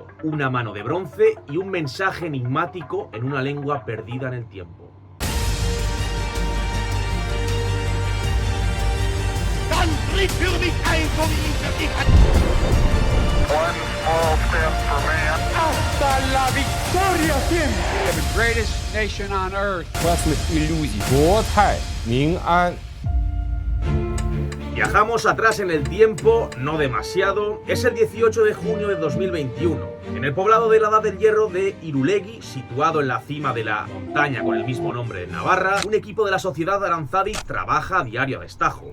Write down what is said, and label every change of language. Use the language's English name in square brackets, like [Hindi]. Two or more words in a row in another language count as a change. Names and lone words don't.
[Spanish] Una mano de bronce y un mensaje enigmático en una lengua perdida en el tiempo. ¡Hasta la victoria siempre! [English] The greatest nation on earth. [Russian] Классных иллюзий. [Chinese] 国泰民安. [Spanish] Viajamos atrás en el tiempo, no demasiado. Es el 18 de junio de 2021. En el poblado de la Edad del Hierro de Irulegui, situado en la cima de la montaña con el mismo nombre en Navarra, un equipo de la Sociedad Aranzadi trabaja a diario a destajo.